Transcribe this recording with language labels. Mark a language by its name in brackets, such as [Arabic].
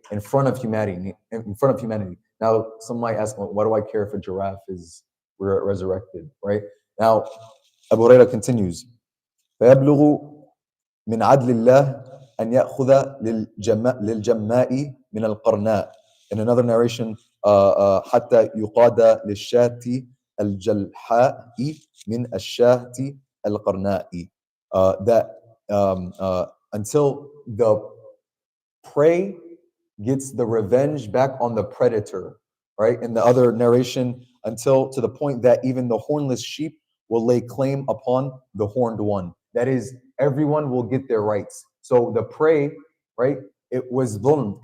[English] In front of humanity. Now, some might ask, well, why do I care if a giraffe is resurrected, right? Now, Abu Hurairah continues, [Arabic] فَيَبْلُغُ مِنْ عَدْلِ اللَّهِ أَنْ يَأْخُذَ لِلْجَمَّاءِ مِنَ الْقَرْنَاءِ. [English] In another narration, [Arabic] حَتَّى يُقَادَ لِلشَّاةِ الْجَلْحَاءِ مِنْ الشَّاةِ الْقَرْنَاءِ. [English] That until the prey gets the revenge back on the predator, right? In the other narration, until to the point that even the hornless sheep will lay claim upon the horned one. That is, everyone will get their rights. So the prey, right? It was dhulm.